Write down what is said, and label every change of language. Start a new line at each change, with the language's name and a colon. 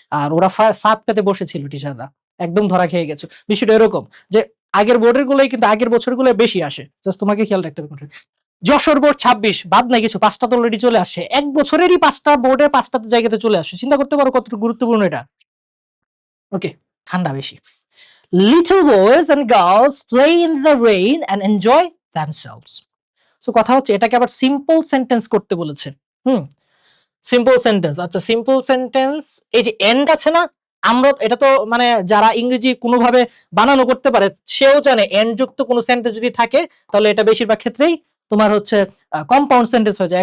Bangla: আর ওরা ফাঁদ পেতে বসেছিল টিচাররা। একদম ধরা খেয়ে গেছো। বিষয়টা এরকম যে আগের বোর্ডের গুলোই কিন্তু আগের বছরগুলোয় বেশি আসে। জাস্ট তোমাকে খেয়াল রাখতে হবে। যশোর বোর্ড ২৬ বাদ নাই কিছু, ৫টা তো অলরেডি চলে আসছে। এক বছরেরই ৫টা বোর্ডে ৫টা জায়গাতে চলে আসছে। চিন্তা করতে পারো কতটুকু গুরুত্বপূর্ণ এটা। ওকে, ঠান্ডা বেশি।
English: Little boys and girls play in the rain and enjoy themselves.
Bangla: So কথা হচ্ছে এটাকে আবার সিম্পল সেন্টেন্স করতে বলেছে। হুম, সিম্পল সেন্টেন্স। আচ্ছা, সিম্পল সেন্টেন্স, এই যে এন্ড আছে না, আমরা এটা তো মানে যারা ইংরেজি কোনোভাবে বানানো করতে পারে সেও জানে এন্ড যুক্ত কোনো সেন্টেন্স যদি থাকে তাহলে এটা বেশিরভাগ ক্ষেত্রেই তোমার হচ্ছে কম্পাউন্ড সেন্টেন্স হয়ে যায়।